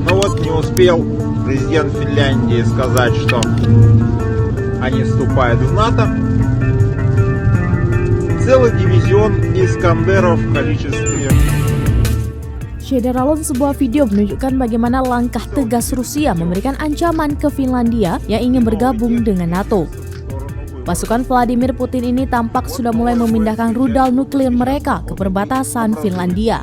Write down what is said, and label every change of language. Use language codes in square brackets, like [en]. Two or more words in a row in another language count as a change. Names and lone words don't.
[ru] вот не успел президент Финляндии сказать, что они вступают в НАТО. Целый дивизион Искандеров в количестве. [id] Dalam sebuah video menunjukkan bagaimana langkah tegas Rusia memberikan ancaman ke Finlandia yang ingin bergabung dengan NATO. Pasukan Vladimir Putin ini tampak sudah mulai memindahkan rudal nuklir mereka ke perbatasan Finlandia.